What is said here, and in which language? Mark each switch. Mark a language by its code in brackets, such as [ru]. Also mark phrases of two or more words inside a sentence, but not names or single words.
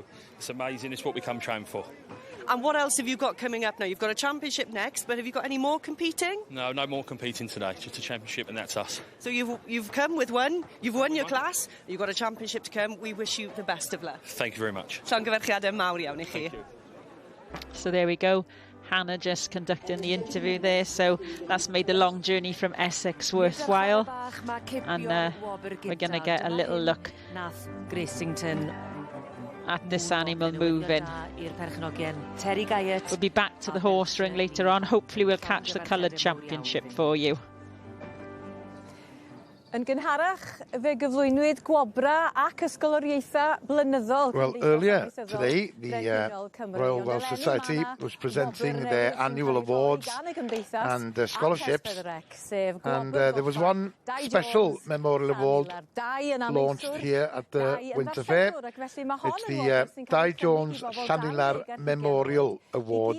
[en] It's amazing, it's what we come trained for. And what else have you got coming up now? You've got a championship next, but have you got any more competing? No, no more competing today, just a championship and that's us. So you've come with one, you've won your class, you've got a championship to come. We wish you the best of luck. Thank you very much. [cy] Llongyfarchiadau mawr iawn I chi. [en] So there we go. Hannah just conducting the interview there, so that's made the long journey from Essex worthwhile. And we're going to get a little look at this animal moving. We'll be back to the horse ring later on. Hopefully we'll catch the coloured championship for you. [cy] Yn gynharach, fe gyflwynwyd gwobra ac ysgoloriaethau blynyddol. [en] Well, earlier today, the Royal Welsh Society was presenting their annual awards and scholarships. And there was one special memorial award launched here at the Winter Fair. It's the Di Jones Llanillar Memorial Award.